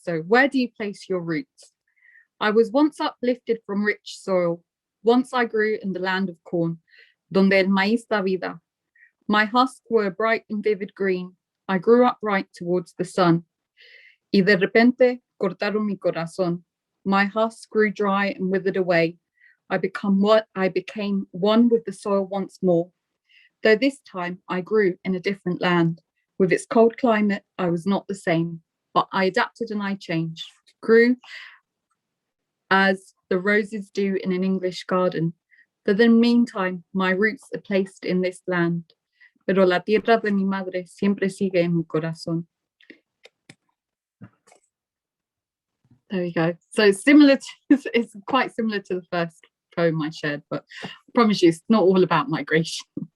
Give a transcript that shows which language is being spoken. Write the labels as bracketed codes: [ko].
[en] So where do you place your roots? I was once uplifted from rich soil. Once I grew in the land of corn, [es] donde el maíz da vida. [en] My husks were bright and vivid green. I grew upright towards the sun. [es] Y de repente cortaron mi corazón. [en] My husks grew dry and withered away. I became one with the soil once more. Though this time I grew in a different land. With its cold climate, I was not the same, but I adapted and I changed. Grew as the roses do in an English garden. For the meantime, my roots are placed in this land. [es] Pero la tierra de mi madre siempre sigue en mi corazón. [en] There you go. So it's quite similar to the first poem I shared, but I promise you, it's not all about migration.